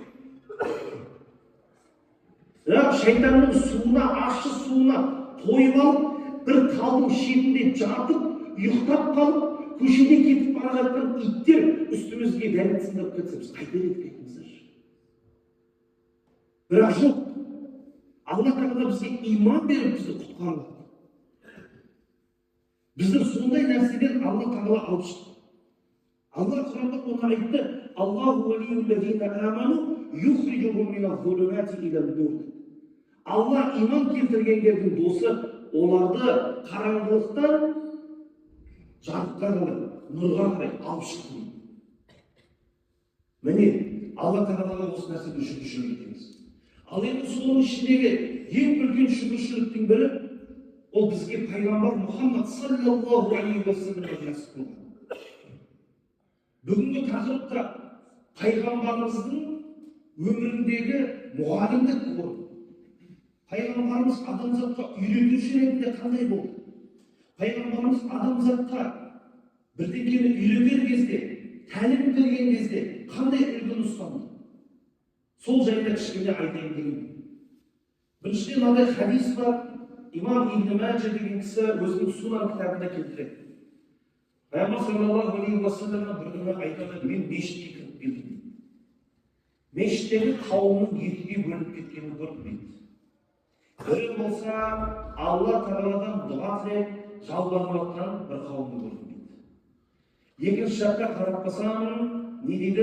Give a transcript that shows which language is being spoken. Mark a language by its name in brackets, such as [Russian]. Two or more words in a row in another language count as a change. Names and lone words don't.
[Kazakh] Бірақ шайтанның суына, ащы суына тойып алып, бір талдың шетінде жатып, ұйықтап қалып, көшеде кетіп бара жатқан иттер үстімізге дәнет сындырып кетсе, біз қайтер едік айтыңыздар. Бірақ жоқ, Алла Тағала бізге иман беріп бізді құтқарып. Бізді сондай нәрседен Алла Тағала алып шықты. Алла Құранда оны айтты: [Arabic] الله ولي الذين آمنوا يخرجهم من الظلمات إلى النور. [Kazakh] Алла иман келтіргендердің досы, оларды қараңғылықтан жарыққа қарай, нұрға қарай алып шықты. Міне, Алла Тағалаға осы нәрседен шүкіршілік етеміз. Ал енді соның ішіндегі ең үлкен шүкіршіліктің бірі ол бізге пайғамбар Мұхаммад [Arabic] صلى الله عليه وسلم [Kazakh] насип болған. Бүгінгі тақырыпта пайғамбарымыздың өміріндегі мұғалімдік орны. Пайғамбарымыз адамзатқа үйретуші ретінде қандай болды? Пайғамбарымыз адамзатқа бірдеңені үйретер кезде, тәлім берген кезде қандай үлгіні ұстанды? Сол жайында кішкене айтайын дегенмін. Біріншіден мынандай хадис бар, имам Ибн Маджа деген кісі өзінің Сунан кітабында келтіреді. Пайғамбар [Arabic] صلى الله عليه وسلم [Kazakh] бір күні айтады, мен мешітке кіріп келдім дейді. Мешіттегі қауымның екіге бөлініп кеткенін көрдім дейді. Бірі болса Алла Тағаладан дұға тілеп жалбарынып жатқан бір қауымды көрдім дейді. Екінші жаққа қарап қалсам, не дейді?